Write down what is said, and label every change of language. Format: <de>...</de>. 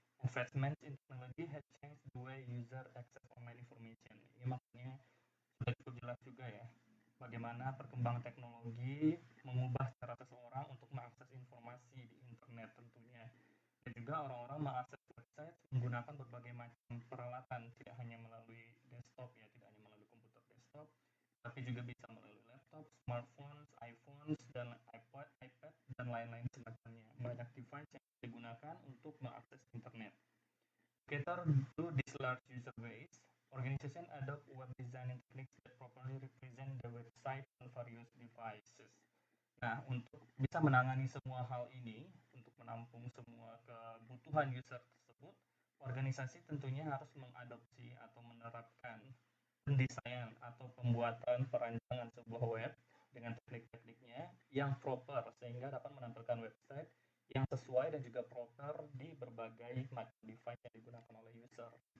<en>Advancements in technology has changed the way user access online information.</en> <id>Ini maknanya sudah cukup jelas juga ya. Bagaimana perkembangan teknologi mengubah cara seseorang untuk mengakses informasi di internet tentunya. Dan juga orang-orang mengakses website menggunakan berbagai macam peralatan, tidak hanya melalui desktop ya, tidak hanya melalui komputer desktop, tapi juga bisa melalui laptop, smartphones, iPhones, dan iPad, dan lain-lain semacamnya. Banyak device yang digunakan untuk mengakses internet.</id> <en>Cater to this large user base, organization adopt web design techniques that properly represent the website on various devices.</en> <id>Nah, untuk bisa menangani semua hal ini, untuk menampung semua kebutuhan user tersebut, organisasi tentunya harus mengadopsi atau menerapkan pendesain atau pembuatan perancangan sebuah web dengan teknik-tekniknya yang proper sehingga dapat menampilkan website yang sesuai dan juga proper di berbagai macam device yang digunakan oleh user.</id>